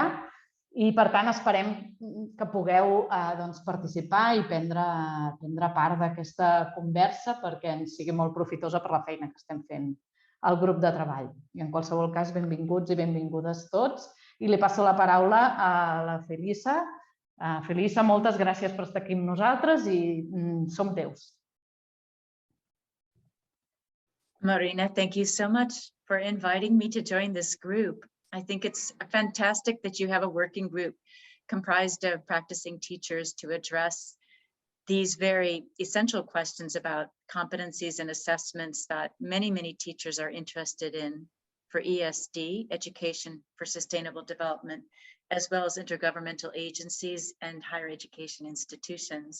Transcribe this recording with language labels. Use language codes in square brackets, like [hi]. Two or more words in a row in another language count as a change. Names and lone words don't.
[ca] I, per tant, esperem que pugueu participar i prendre part d'aquesta conversa perquè ens sigui molt profitosa per la feina que estem fent al grup de treball. I en qualsevol cas, benvinguts i benvingudes tots. I li passo la paraula a la Felisa. Felisa, moltes gràcies per estar aquí amb nosaltres i som teus. [en] Marina, thank you so much for inviting me to join this group. I think it's fantastic that you have a working group comprised of practicing teachers to address these very essential questions about competencies and assessments that many, many teachers are interested in for ESD, Education for Sustainable Development, as well as intergovernmental agencies and higher education institutions.